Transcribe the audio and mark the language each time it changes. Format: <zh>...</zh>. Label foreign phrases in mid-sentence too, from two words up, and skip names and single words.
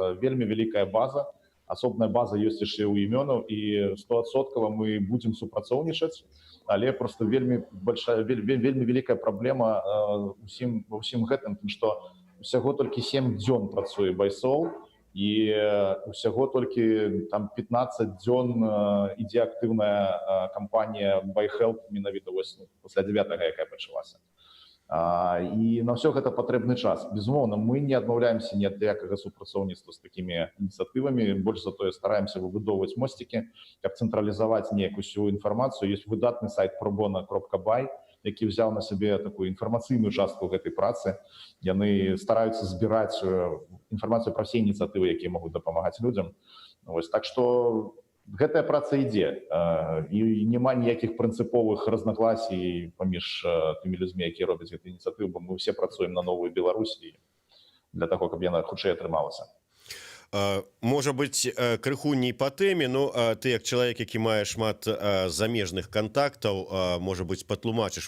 <be>нас вельмі вялікая база асобная база ёсць яшчэ ў імёнаў, і 100% мы будзем супрацоўнічаць, але просто вельмі вялікая праблема ва ўсім гэтым, што усяго толькі 7 дзён працуе байсол, і усяго толькі там 15 дзён ідзе актыўная кампанія BuyHelp менавіта пасля 9-го, якая пачалася. І на ўсё гэта патрэбны час. Безумоўна, мы не адмаўляемся ні ад якага супрацоўніцтва з такімі ініцыятывамі, больш за тое стараемся выбудоўваць мосцікі, каб цэнтралізаваць неяк усю інфармацыю. Ёсць выдатны сайт probona.by, які</be> <ru>взял на себе такую информационную</ru> <be>частку гэтай працы. Яны</be> <ru>стараются збирать информацию про все инициативы,</ru> <be>якія могут дапамагаць людям.</be> <ru>Так что</ru> <be>гэтая праца ідзе, і няма ніякіх прынцыповых разнагласій паміж тымі людзьмі, якія робяць гэту ініцыятыву, бо мы все працуем на новую Беларусь</be> <ru>для того,</ru> <be>каб яна хутчэй атрымалася. Можа быць, крыху не па тэме, но ты як чалавек, які мае шмат замежных кантактаў, можа быць, патлумачыш.</be>